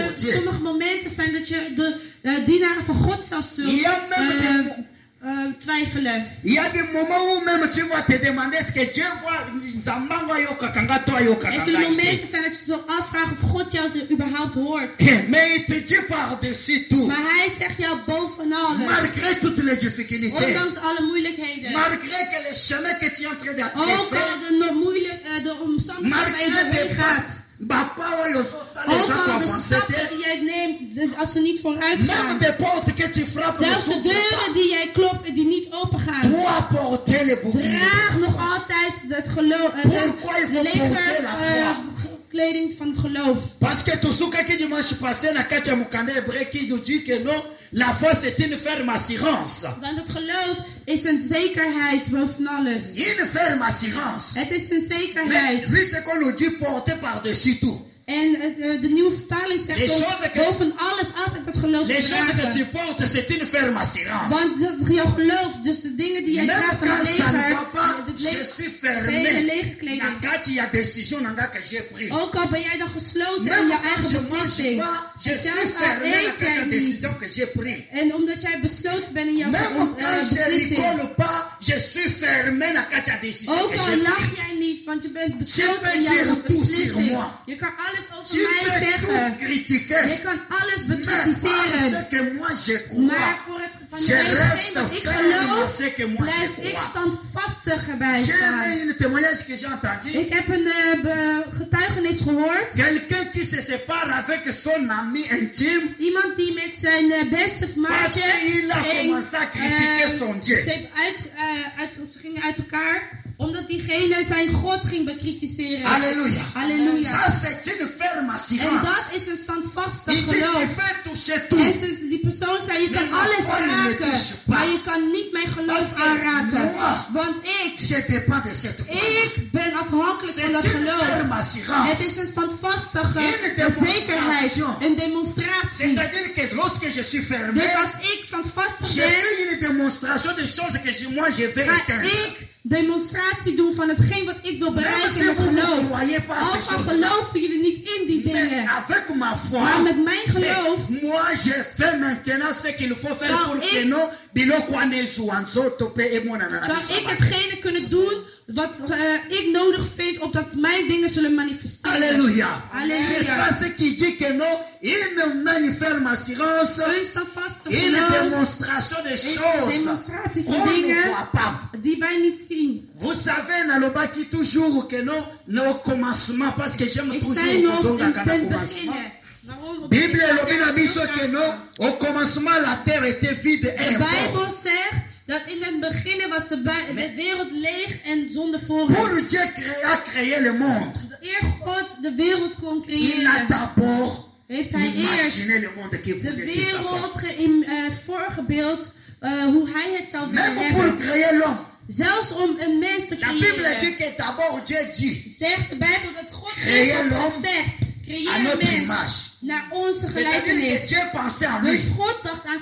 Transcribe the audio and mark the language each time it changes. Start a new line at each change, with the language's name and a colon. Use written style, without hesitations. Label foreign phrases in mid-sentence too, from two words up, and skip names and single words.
French: er Dieu.
Dutch: sommige momenten zijn dat je de dienaren van God zelfs zult Ja, maar- twijfelen.
French: Il y a des moments où même tu vas te demander est-ce que Dieu va
Lingala: Nzambanga yoka kanga
French: toi yoka
Dutch: Er zullen
Lingala: kanga ite.
Dutch: momenten zijn dat je zo afvraagt of God jou zo überhaupt hoort.
French: Mais il te dit par-dessus tout,
Dutch: Maar hij zegt jou boven alles.
French: malgré toutes les difficultés,
Dutch: Ondanks alle moeilijkheden.
French: malgré que le chemin que tu es en train
Dutch: Ook
French: d'attraverser,
Dutch: al de omstandigheden waar je
French: malgré
Dutch: doorheen
French: des
Dutch: gaat.
French: papa ou les
Dutch: Ook al de stappen die jij neemt als ze niet vooruit
French: même
Dutch: gaan.
French: des portes que tu frappes, ne
Dutch: Zelfs de
French: s'ouvrent
Dutch: deuren
French: pas.
Dutch: die jij klopt en die niet open gaan.
French: Toi porter le bouclier.
Dutch: Draag nog altijd het geloof,
French: Pourquoi il
Dutch: de
French: faut porter la foi?
Dutch: legerkleding van het geloof.
French: Parce que tout ce qui dimanche passé,
Lingala: na katia mukanda
French: hébreu qui nous dit que non, la foi c'est une ferme assurance.
Dutch: Want het geloof is een zekerheid boven alles.
French: Une ferme assurance.
Dutch: Het is een
French: Mais
Dutch: zekerheid.
French: lui, c'est qu'on nous dit porter par-dessus tout.
Dutch: En de nieuwe vertaling
French: Les
Dutch: zegt ons
French: choses que-
Dutch: boven alles altijd het geloof
French: Les
Dutch: te
French: choses que
Dutch: dragen.
French: tu portes, c'est une ferme assurance.
Dutch: Want jouw geloof, dus de dingen die jij
French: Même
Dutch: draagt van het
French: quand ça ne
Dutch: leger,
French: va pas,
Dutch: het
French: je
Dutch: leger,
French: suis
Dutch: hele
French: fermé.
Dutch: legerkleding.
Lingala: Na kati ya
French: décision nanga que j'ai pris.
Dutch: Ook al ben jij dan gesloten in
French: Même
Dutch: jouw
French: quand
Dutch: eigen
French: je mange
Dutch: beslissing.
French: pas, je
Dutch: En
French: suis
Dutch: zelfs al
French: fermé na
Dutch: eet
Lingala: kati
Dutch: jij
Lingala: ya
Dutch: niet.
French: décision que j'ai pris.
Dutch: En omdat jij besloten bent in jouw
French: Même quand je
Dutch: beslissing.
French: rigole pas, je suis fermé
Lingala: na kati ya
French: décision
Dutch: Ook
French: que
Dutch: al
French: j'ai
Dutch: lach
French: pris.
Dutch: jij niet, want je bent
French: Je
Dutch: besloten
French: peux
Dutch: in
French: dire
Dutch: jouw
French: tout sur
Dutch: beslissing.
French: moi.
Dutch: Je kan alles over
French: Tu
Dutch: mij
French: peux
Dutch: zeggen.
French: tout critiquer.
Dutch: Je kan alles
French: Mais par
Dutch: bekritiseren.
French: ce que moi je
Dutch: Maar
French: crois,
Dutch: voor het van
French: je
Dutch: hetgeen wat
French: reste
Dutch: ik
French: ferme dans
Dutch: geloof,
French: ce que moi
Dutch: blijf
French: je
Dutch: ik
French: crois.
Dutch: standvastig erbij
French: J'ai
Dutch: staan.
French: aimé une témoignage que j'ai entendu.
Dutch: Ik heb een getuigenis gehoord.
French: Quelqu'un qui se sépare avec son ami intime
Dutch: Iemand die met zijn beste
French: parce
Dutch: maatje
French: qu'il a commencé à critiquer son Dieu.
Dutch: ze gingen uit elkaar omdat diegene zijn God ging bekritiseren.
French: Alléluia.
Dutch: Halleluja.
French: Ça c'est une ferme
Dutch: En
French: assurance.
Dutch: dat is een standvastig
French: Il dit tu
Dutch: geloof.
French: peux toucher
Dutch: En
French: tout.
Dutch: die persoon zei, je kan Maar alles
French: God ne
Dutch: aanraken,
French: touche pas.
Dutch: maar je kan niet mijn geloof
French: Parce que
Dutch: aanraken.
French: moi,
Dutch: Want ik
French: Je dépends de cette foi.
Dutch: Ik ben afhankelijk
French: C'est
Dutch: van dat
French: une
Dutch: geloof.
French: ferme assurance.
Dutch: Het is een standvastige
French: Une démonstration.
Dutch: zekerheid, een demonstratie.
French: C'est-à-dire que lorsque je suis fermé,
Dutch: Dus als ik standvastig
French: je
Dutch: ben,
French: fais une démonstration des choses que moi je vais
Dutch: ga
French: éteindre.
Dutch: ik demonstratie doen van hetgeen wat ik wil
French: Même
Dutch: bereiken
French: si
Dutch: in
French: vous
Dutch: mijn
French: ne
Dutch: geloof.
French: croyez pas à
Dutch: Ook
French: ces
Dutch: al
French: choses-là.
Dutch: geloven jullie niet in die
French: Mais
Dutch: dingen.
French: avec ma foi,
Dutch: Maar met mijn geloof
French: moi je fais maintenant ce qu'il faut faire
Dutch: Zal
French: pour
Dutch: ik-
French: que non
Lingala: biloko anezu anzoto pe emonana na
Dutch: zou
Lingala: biso
Dutch: ik
Lingala: mabe.
Dutch: hetgene kunnen doen wat ik nodig vind opdat mijn dingen zullen manifesteren.
French: Alléluia. Alléluia. C'est ça ce qui dit que non, une ferme assurance,
Dutch: Een standvastig
French: une
Dutch: geloof
French: démonstration des
Dutch: is een
French: choses
Dutch: demonstratie
French: qu'on
Dutch: van
French: ne
Dutch: dingen
French: voit pas.
Dutch: die wij niet zien.
French: Vous savez, nalobaki toujours que non, au commencement, parce que j'aime
Dutch: Ik
French: toujours
Dutch: zei nog
Lingala: kozonga
Dutch: in
Lingala: kana
Dutch: het
French: commencement.
Dutch: beginnen. Waarom? Op
French: Bible
Dutch: het
Lingala: elobi na biso
Dutch: begin-
French: que non, au commencement la terre était vide et
Dutch: De Bijbel
French: informe.
Dutch: zegt dat in het begin was de wereld leeg en zonder
French: Pour
Dutch: voorraad.
French: Dieu a créé le monde,
Dutch: Eer God de wereld kon
French: il a
Dutch: creëren,
French: d'abord
Dutch: heeft hij eerst
French: imaginé le monde qui
Dutch: de
French: voulait que ça soit.
Dutch: wereld voorgebeeld hoe hij het zou willen
French: Même pour
Dutch: hebben.
French: créer l'homme,
Dutch: Zelfs om een mens te
French: la Bible
Dutch: creëren.
French: dit que d'abord Dieu dit
Dutch: Zegt de Bijbel dat God Creëer eerst had
French: l'homme
Dutch: gezegd,
French: à
Dutch: creëer
French: notre
Dutch: een mens
French: image.
Dutch: naar onze
French: C'est-à-dire que
Dutch: gelijkenis.
French: Dieu pensait à
Dutch: Dus
French: lui
Dutch: God dacht aan